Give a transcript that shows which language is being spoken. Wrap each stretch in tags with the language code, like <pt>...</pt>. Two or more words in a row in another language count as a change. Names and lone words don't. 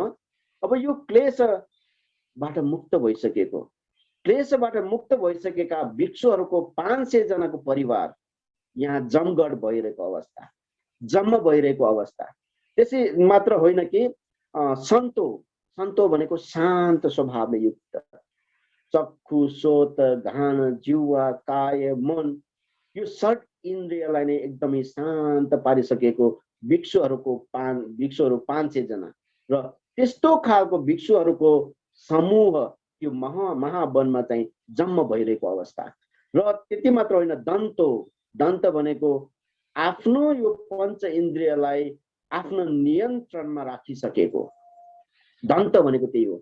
<ne>अब यो क्लेशबाट मुक्त भइसकेको, क्लेशबाट मुक्त भइसकेका भिक्षुहरूको 500 जनाको परिवार यहाँ जमगढ भइरहेको अवस्था, जम्म भइरहेको अवस्था। त्यसै मात्र होइन कि सन्तो, सन्तो भनेको शान्त स्वभावले युक्त,</ne> <pi>चक्षु, सोत, घान, जिह्वा,</pi> <ne>काय, मन, यो 6 इन्द्रियलाई नै एकदमै शान्त पारिसकेको भिक्षुहरूको भिक्षुहरू 500 जना र त्यस्तो खालको भिक्षुहरूको समूह यो महावनमा चाहिँ जम्म भइरहेको अवस्था। र त्यति मात्र होइन, दन्तो, दन्त भनेको आफ्नो यो 5 इन्द्रियलाई आफ्नो नियन्त्रणमा राखिसकेको, दन्त भनेको त्यही हो।</ne>